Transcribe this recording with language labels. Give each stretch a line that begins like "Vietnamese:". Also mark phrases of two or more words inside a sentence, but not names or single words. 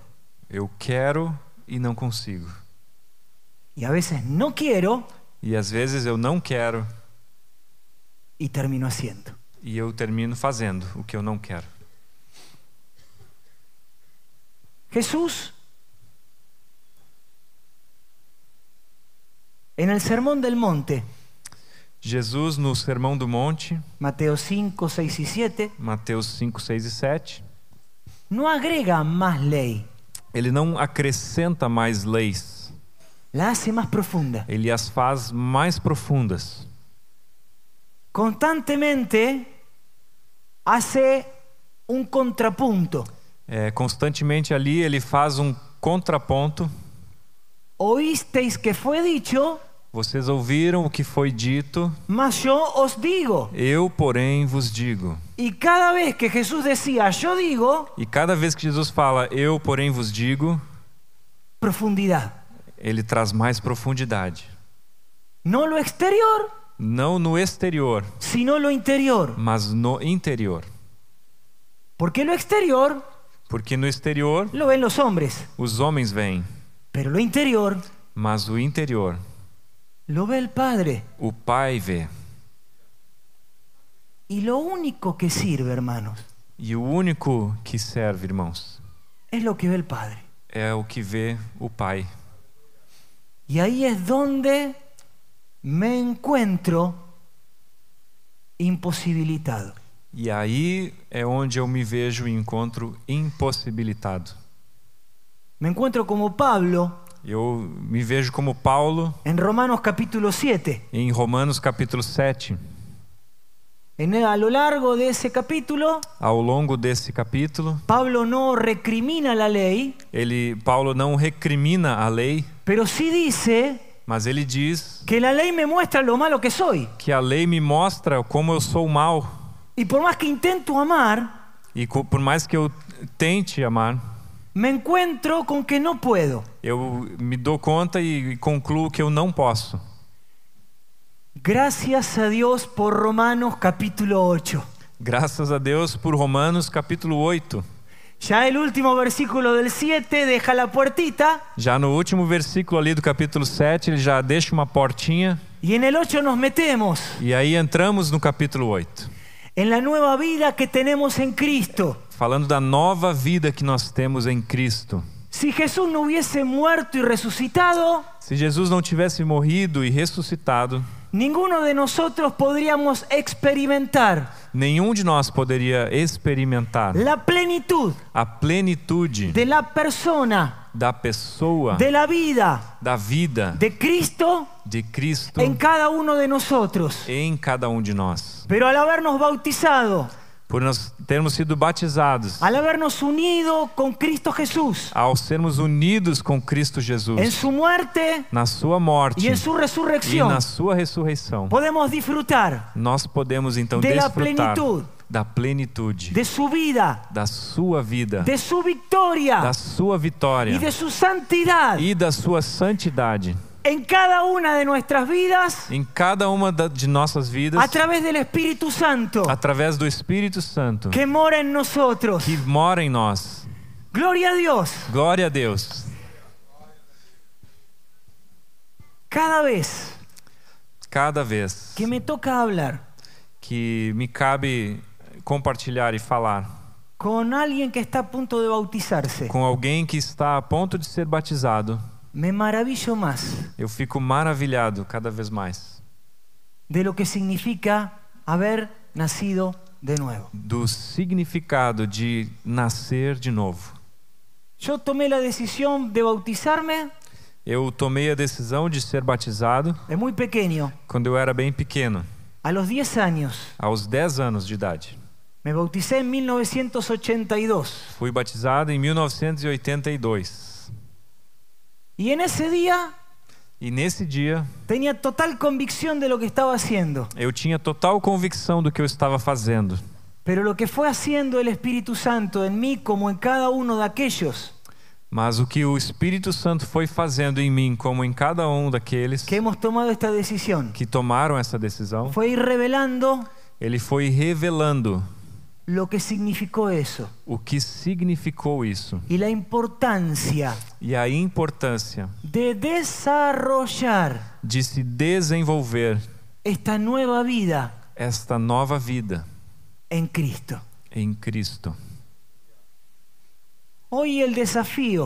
Portuguese: eu quero e não consigo.
Spanish: Y a veces no quiero
Portuguese: E às vezes eu não quero
Spanish: y termino haciendo.
Portuguese: e eu termino fazendo o que eu não quero.
Spanish: Jesús, en el Sermón del Monte,
Portuguese: Jesus, no Sermão do Monte,
Spanish: Mateo 5, 6 y 7,
Portuguese: Mateus 5, 6 e 7,
Spanish: no agrega más ley,
Portuguese: ele não acrescenta mais leis,
Spanish: la hace más profunda.
Portuguese: ele as faz mais profundas.
Spanish: Constantemente hace un contrapunto.
Portuguese: Constantemente ali ele faz um contraponto.
Spanish: Oísteis que fue dicho,
Portuguese: Vocês ouviram o que foi dito,
Spanish: mas yo os digo.
Portuguese: eu, porém, vos digo.
Spanish: Y cada vez que Jesús decía yo digo,
Portuguese: E cada vez que Jesus fala, eu, porém, vos digo,
Spanish: profundidad.
Portuguese: ele traz mais profundidade.
Spanish: No lo exterior,
Portuguese: Não no exterior,
Spanish: sino lo interior.
Portuguese: mas no interior.
Spanish: Porque lo exterior
Portuguese: Porque no exterior,
Spanish: lo ven los hombres,
Portuguese: os homens veem,
Spanish: pero lo interior
Portuguese: mas o interior,
Spanish: lo ve el Padre.
Portuguese: o Pai vê.
Spanish: Y lo único que sirve, hermanos,
Portuguese: E o único que serve, irmãos,
Spanish: es lo que ve el Padre.
Portuguese: é o que vê o Pai.
Spanish: Y ahí es donde me encuentro imposibilitado.
Portuguese: E aí é onde eu me vejo e encontro impossibilitado.
Spanish: Me encuentro como Pablo
Portuguese: Eu me vejo como Paulo
Spanish: en Romanos capítulo 7.
Portuguese: em Romanos capítulo 7.
Spanish: A lo largo de ese capítulo,
Portuguese: Ao longo desse capítulo,
Spanish: Pablo no recrimina la ley,
Portuguese: Paulo não recrimina a lei,
Spanish: pero sí dice
Portuguese: mas ele diz
Spanish: que la ley me muestra lo malo que soy.
Portuguese: que a lei me mostra como eu sou mau.
Spanish: Y por más que intento amar,
Portuguese: E por mais que eu tente amar,
Spanish: me encuentro con que no puedo.
Portuguese: eu me dou conta e concluo que eu não posso.
Spanish: Gracias a Dios por Romanos capítulo 8.
Portuguese: Graças a Deus por Romanos capítulo 8.
Spanish: Ya el último versículo del 7 deja la puertita.
Portuguese: Já no último versículo ali do capítulo 7, ele já deixa uma portinha.
Spanish: Y en el 8 nos metemos
Portuguese: E aí entramos no capítulo 8.
Spanish: en la nueva vida que tenemos en Cristo.
Portuguese: Falando da nova vida que nós temos em Cristo.
Spanish: Si Jesús no hubiese muerto y resucitado,
Portuguese: Se Jesus não tivesse morrido e ressuscitado,
Spanish: ninguno de nosotros podríamos experimentar
Portuguese: nenhum de nós poderia experimentar
Spanish: la plenitud
Portuguese: a plenitude
Spanish: de la persona,
Portuguese: da pessoa,
Spanish: de la vida
Portuguese: da vida
Spanish: de Cristo
Portuguese: de Cristo
Spanish: en cada uno de nosotros.
Portuguese: em cada um de nós.
Spanish: Pero al habernos bautizado,
Portuguese: Por nós termos sido batizados,
Spanish: al habernos unido con Cristo Jesús
Portuguese: ao sermos unidos com Cristo
Spanish: en
Portuguese: Jesus,
Spanish: su muerte
Portuguese: na sua morte
Spanish: y en su
Portuguese: e
Spanish: resurrección,
Portuguese: na sua ressurreição,
Spanish: podemos disfrutar
Portuguese: nós podemos então
Spanish: de la
Portuguese: desfrutar
Spanish: plenitud
Portuguese: da plenitude,
Spanish: de su vida,
Portuguese: da sua vida,
Spanish: de su victoria
Portuguese: da sua vitória
Spanish: y de su santidad
Portuguese: e da sua santidade
Spanish: en cada una de nuestras vidas
Portuguese: em cada uma de nossas vidas,
Spanish: a través del Espíritu Santo
Portuguese: através do Espírito Santo
Spanish: que mora en nosotros.
Portuguese: que mora em nós.
Spanish: Gloria a Dios.
Portuguese: Glória a Deus.
Spanish: Cada vez
Portuguese: cada vez
Spanish: que me toca hablar
Portuguese: que me cabe compartilhar e falar
Spanish: con alguien que está a punto de bautizarse,
Portuguese: com alguém que está a ponto de ser batizado,
Spanish: me maravillo más
Portuguese: eu fico maravilhado cada vez mais
Spanish: de lo que significa haber nacido de nuevo.
Portuguese: do significado de nascer de novo.
Spanish: Yo tomé la decisión de bautizarme
Portuguese: Eu tomei a decisão de ser batizado
Spanish: de muy pequeño,
Portuguese: quando eu era bem pequeno,
Spanish: a los 10 años.
Portuguese: aos 10 anos de idade.
Spanish: Me bauticé en 1982.
Portuguese: Fui batizado em 1982.
Spanish: Y en ese día
Portuguese: E nesse dia
Spanish: tenía total convicción de lo que estaba haciendo.
Portuguese: eu tinha total convicção do que eu estava fazendo.
Spanish: Pero lo que fue haciendo el Espíritu Santo en mí como en cada uno de aquellos
Portuguese: Mas o que o Espírito Santo foi fazendo em mim, como em cada um daqueles
Spanish: que hemos tomado esta decisión,
Portuguese: que tomaram essa decisão,
Spanish: fue ir revelando
Portuguese: ele foi revelando
Spanish: lo que significó eso
Portuguese: o que significou isso
Spanish: y la importancia
Portuguese: e a importância
Spanish: de desarrollar
Portuguese: de se desenvolver
Spanish: esta nueva vida
Portuguese: esta nova vida
Spanish: en Cristo.
Portuguese: em Cristo.
Spanish: Hoy el desafío